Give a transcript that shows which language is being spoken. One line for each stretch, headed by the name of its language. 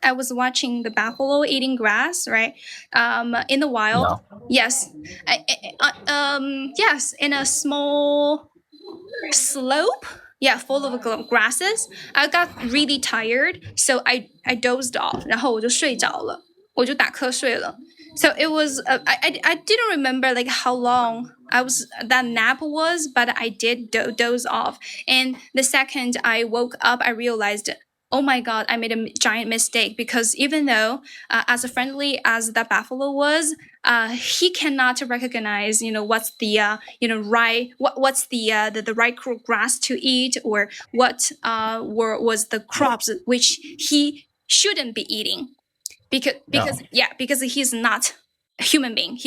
English: I was watching the buffalo eating grass, right, in the wild. Yes, yes, in a small slope. Yeah, full of grasses. I got really tired, so I dozed off.
Chinese: 然后我就睡着了，我就打瞌睡了。
English: So it was I didn't remember like how long that nap was, but I did doze off. And the second I woke up, I realized, oh my God, I made a giant mistake, because even though as friendly as that buffalo was, he cannot recognize, what's the right, what's the right grass to eat, or what was the crops which he shouldn't be eating, because he's not a human being.